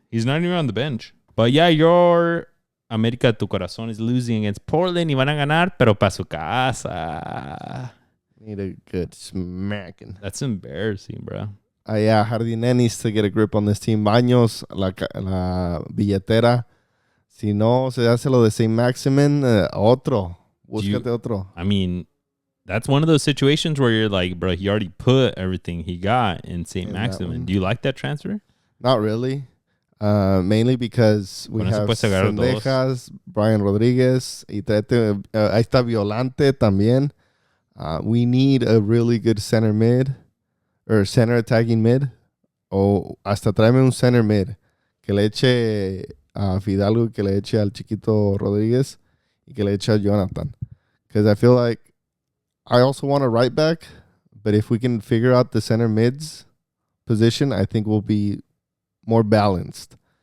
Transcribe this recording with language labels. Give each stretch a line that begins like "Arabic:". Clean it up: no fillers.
English: He's not even on the bench. But yeah, your América
Spanish: tu corazón
English: is losing against Portland.
Spanish: Y van a ganar, pero para su casa.
English: Need a good smacking. That's embarrassing, bro. Yeah, Jardine needs to get a grip on this team.
Spanish: Baños, la billetera. Si no, se hace lo de St. Maximin, otro. Búscate otro.
English: I mean, That's one of those situations where you're like, bro, he already put everything he got in St. In that Maximin. one. Do you like that transfer? Not really. Mainly because we
Spanish: Con eso
English: have
Spanish: puedes agarrar dos. Sendejas, Brian Rodriguez, y ahí está Violante también.
English: We need a really good center mid or center attacking mid.
Spanish: O hasta tráeme un center mid que le eche a Fidalgo, que le eche al chiquito Rodriguez y que le eche a Jonathan.
English: Because I feel like I also want a right back, but if we can figure out the center mids position, I think we'll be more balanced.